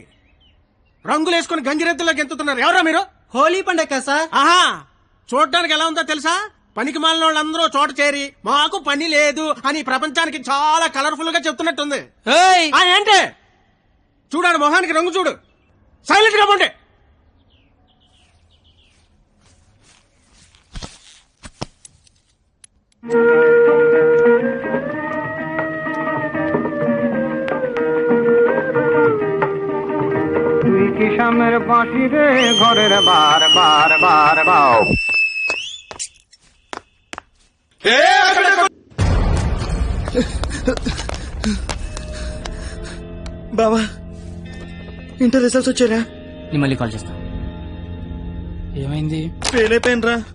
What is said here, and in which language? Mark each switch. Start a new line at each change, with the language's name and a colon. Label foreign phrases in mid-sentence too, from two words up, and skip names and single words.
Telugu: రంగులేసుకుని గంగిరెద్దులోకి గెంతుతున్నారు. ఎవరా మీరు? హోలీ పండగ సార్. ఆహా, చూడడానికి ఎలా ఉందో తెలుసా? పనికి మాలిన వాళ్ళందరూ చోట చేరి మాకు పని లేదు అని ప్రపంచానికి చాలా కలర్ఫుల్ గా చెప్తున్నట్టుంది. ఏంటి చూడాడు, మొహానికి రంగు చూడు. సైలెంట్ గా పోండి.
Bangla: কিসামের বাঁশি রে ঘরের বার বার বার বাও।
Telugu: బావా, ఇంటర్ రిజల్ట్స్ వచ్చారా? నేను మళ్ళీ కాల్ చేస్తా. ఏమైంది? ఫెయిల్ అయిపోయినరా.